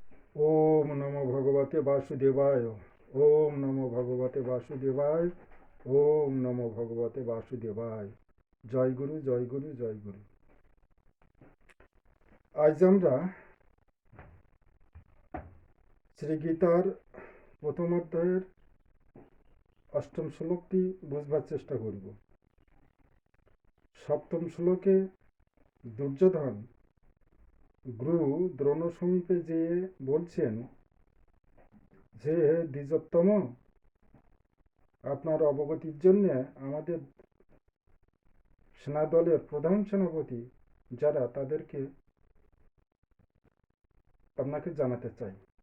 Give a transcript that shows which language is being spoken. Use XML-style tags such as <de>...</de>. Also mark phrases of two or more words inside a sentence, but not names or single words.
<sa>ওম নমো ভগবতে বাসুদেবায়। ওম নমো ভগবতে বাসুদেবায়। ওম নমো ভগবতে বাসুদেবায়।</sa> <bn>জয় গুরু, জয় গুরু, জয় গুরু। আজ আমরা শ্রীগীতার প্রথম অধ্যায়ের অষ্টম শ্লোকটি বুঝবার চেষ্টা করব। সপ্তম শ্লোকে দুর্যোধন গুরু দ্রোণ সমীপে যেয়ে বলছেন যে, দ্বিজোত্তম, আপনার অবগতির জন্য আমাদের সেনাদলের প্রধান সেনাপতি যারা, তাদেরকে আপনাকে জানাতে চাই।</bn>